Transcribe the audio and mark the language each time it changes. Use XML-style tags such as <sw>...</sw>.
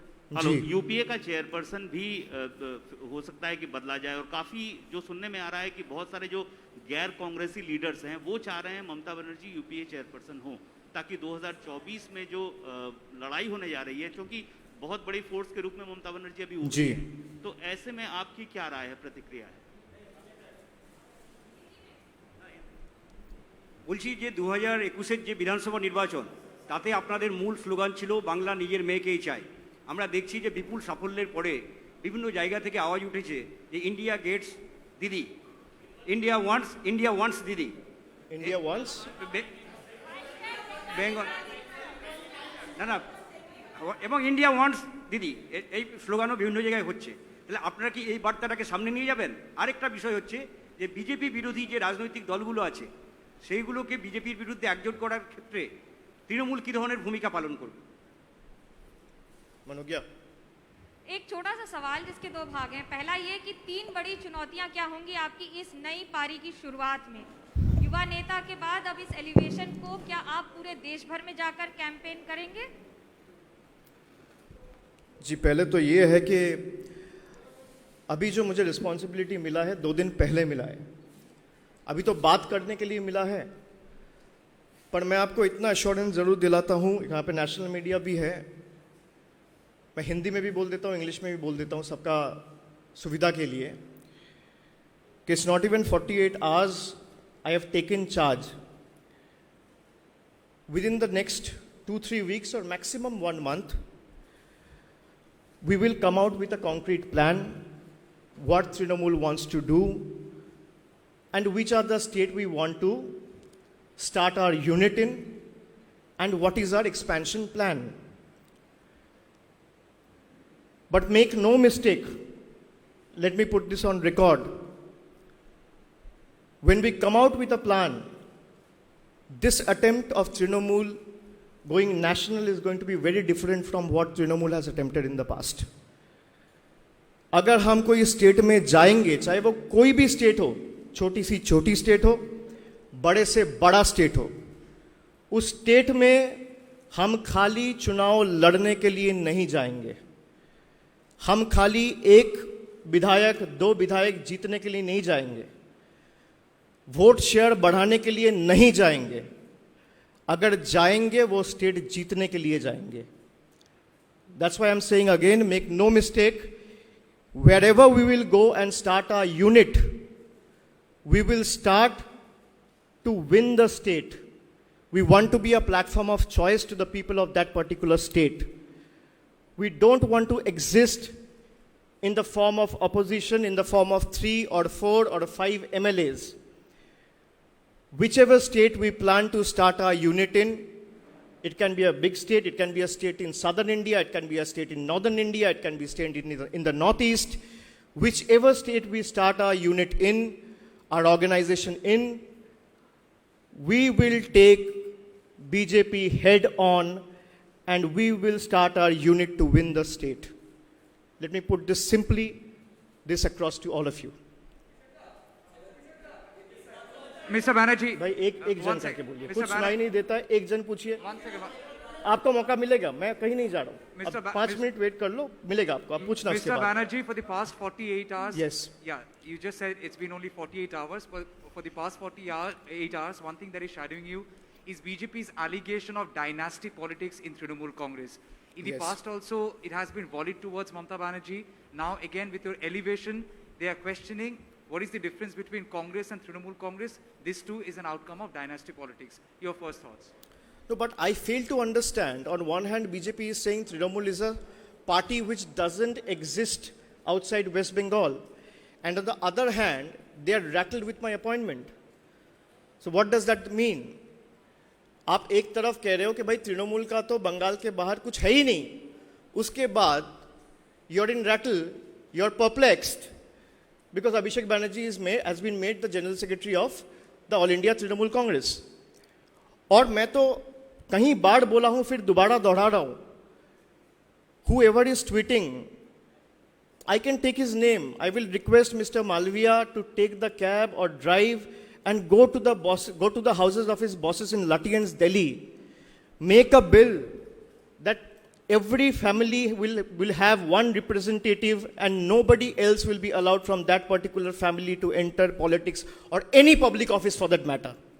<hi>Hello, UPA का chairperson भी हो सकता है कि बदला जाए, और काफी जो सुनने में आ रहा है कि बहुत सारे जो गैर कांग्रेसी लीडर्स हैं वो चाह रहे हैं ममता बनर्जी यूपीए चेयरपर्सन हो, ताकि 2024 में जो लड़ाई होने जा रही है, क्योंकि बहुत बड़ी फोर्स के रूप में ममता बनर्जी अभी उभरी है, तो ऐसे में आपकी क्या राय है, प्रतिक्रिया है?</hi> <bn>বলছি যে 2021-এর যে বিধানসভা নির্বাচন, তাতে আপনাদের মূল স্লোগান ছিল বাংলা নিজের মেয়েকেই চাই। আমরা দেখছি যে বিপুল সাফল্যের পরে বিভিন্ন জায়গা থেকে আওয়াজ উঠেছে যে</bn> <en>India gets Didi, India wants Didi, India wants</en> <bn>বেঙ্গল না এবং</bn> <en>India wants Didi,</en> <bn>এই স্লোগানও বিভিন্ন জায়গায় হচ্ছে। তাহলে আপনারা কি এই বার্তাটাকে সামনে নিয়ে যাবেন? আরেকটা বিষয় হচ্ছে যে বিজেপি বিরোধী যে রাজনৈতিক দলগুলো আছে, সেইগুলোকে বিজেপির বিরুদ্ধে একজোট করার ক্ষেত্রে তৃণমূল কী ধরনের ভূমিকা পালন করবে? मनोज्ञा,</bn> <hi>एक छोटा सा सवाल जिसके 2 भाग हैं। पहला ये कि 3 बड़ी चुनौतियां क्या होंगी आपकी इस नई पारी की शुरुआत में? युवा नेता के बाद अब इस एलिवेशन को क्या आप पूरे देश भर में जाकर कैंपेन करेंगे? जी, पहले तो ये है कि अभी जो मुझे रिस्पॉन्सिबिलिटी मिला है 2 दिन पहले मिला है। अभी तो बात करने के लिए मिला है, पर मैं आपको इतना एश्योरेंस ज़रूर दिलाता हूँ, यहाँ पे नेशनल मीडिया भी है, मैं हिंदी में भी बोल देता हूँ, इंग्लिश में भी बोल देता हूँ सबका सुविधा के लिए, कि</hi> <en>It's not even 48 hours I have taken charge. Within the next 2-3 weeks or maximum 1 month, we will come out with a concrete plan what Trinamool wants to do and which are the state we want to start our unit in and what is our expansion plan. But make no mistake, let me put this on record. When we come out with a plan, this attempt of Trinamool going national is going to be very different from what Trinamool has attempted in the past.</en> <hi>अगर हम कोई state में जाएंगे, चाहे वो कोई भी state हो, छोटी सी छोटी स्टेट हो, बड़े से बड़ा स्टेट हो, उस स्टेट में हम खाली चुनाव लड़ने के लिए नहीं जाएंगे. हम खाली एक विधायक 2 विधायक जीतने के लिए नहीं जाएंगे. वोट शेयर बढ़ाने के लिए नहीं जाएंगे. अगर जाएंगे वो स्टेट जीतने के लिए जाएंगे.</hi> <en>That's why I'm saying again, make no mistake, wherever we will go and start our unit, we will start to win the state. We want to be a platform of choice to the people of that particular state. We don't want to exist in the form of opposition, in the form of 3 or 4 or 5 MLAs. Whichever state we plan to start our unit in, it can be a big state, it can be a state in southern India, it can be a state in northern India, it can be a state in the northeast. Whichever state we start our unit in, our organization in, we will take BJP head on and we will start our unit to win the state. Let me put this simply, this across to all of you. Mr. Banerjee,</en> <hi>भाई एक जन करके बोलिए, कुछ सुनाई नहीं देता है. एक जन पूछिए,</hi> <en>one second.</en> <hi>आपको मौका मिलेगा. मैं कहीं नहीं जा रहा हूँ.</hi> <en>Mr.</en> <hi>अब 5 मिनट वेट कर लो, मिलेगा आपको. आप पूछना उसके</hi> <en>Mr.</en> <hi>बाद.</hi> <en>Banerjee, for the past 48 hours. Yes. Yeah, you just said it's been only 48 hours, but for the past 48 hours, one thing that is shadowing you is BJP's allegation of dynasty politics in Trinamool Congress. In the Yes. past also, it has been volleyed towards Mamata Banerjee. Now again, with your elevation, they are questioning what is the difference between Congress and Trinamool Congress. This too is an outcome of dynasty politics. Your first thoughts? No, but I fail to understand. On one hand, BJP is saying Trinamool is a party which doesn't exist outside West Bengal. And on the other hand, they are rattled with my appointment. So what does that mean?</en> <hi>आप एक तरफ कह रहे हो कि भाई तृणमूल का तो बंगाल के बाहर कुछ है ही नहीं. उसके बाद</hi> <en>you're in rattle, you're perplexed because Abhishek Banerjee has been made the General Secretary of the All India Trinamool Congress.</en> <hi>और मैं तो कहीं बार बोला हूं, फिर दोबारा दोहरा रहा हूं.</hi> <en>Whoever is tweeting, I can take his name. I will request Mr. Malviya to take the cab or drive and go to the houses of his bosses in Lutyens, Delhi. Make a bill that every family will have one representative and nobody else will be allowed from that particular family to enter politics or any public office for that matter.</en>